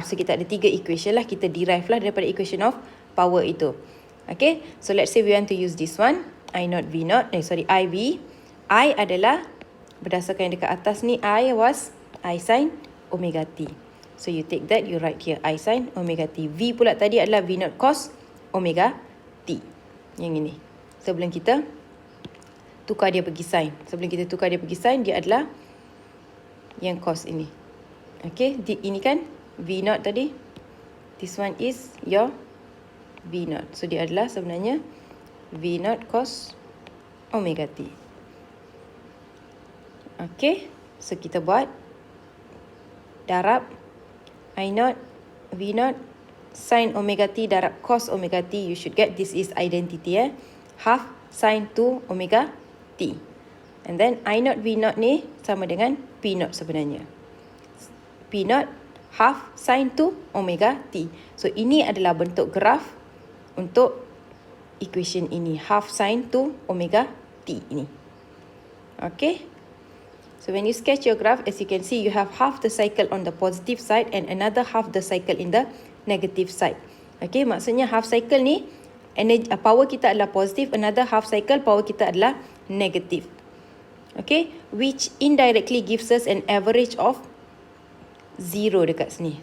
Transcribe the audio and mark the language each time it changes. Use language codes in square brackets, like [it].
[ms] So kita ada 3 equation lah, kita derive lah daripada equation of power itu. [en] Okay, so let's say we want to use this one, I V. [ms] I adalah, berdasarkan yang dekat atas ni, [en] I was I sin omega T. So you take that, you write here I sin omega T. [ms] V pula tadi adalah V0 cos omega T. Yang ini. Sebelum kita tukar dia pergi sin. Dia adalah yang cos ini. Okay, ini kan V0 tadi. [en] This one is your V0. [ms] So dia adalah sebenarnya V0 cos omega T. Okay, so kita buat darab I0 V0 sin omega T darab cos omega T. [en] You should get this is identity, half sin 2 omega T. And then [ms] I0 V0 ni sama dengan P0 sebenarnya. P0 half sin 2 omega T. So ini adalah bentuk graf untuk equation ini, half sin 2 omega T ini. [en] Okay. So when you sketch your graph, as you can see, you have half the cycle on the positive side and another half the cycle in the negative side. [ms] Okay, maksudnya half cycle ni, power kita adalah positive, another half cycle power kita adalah negative. [en] Okay, which indirectly gives us an average of 0 [ms] dekat sini.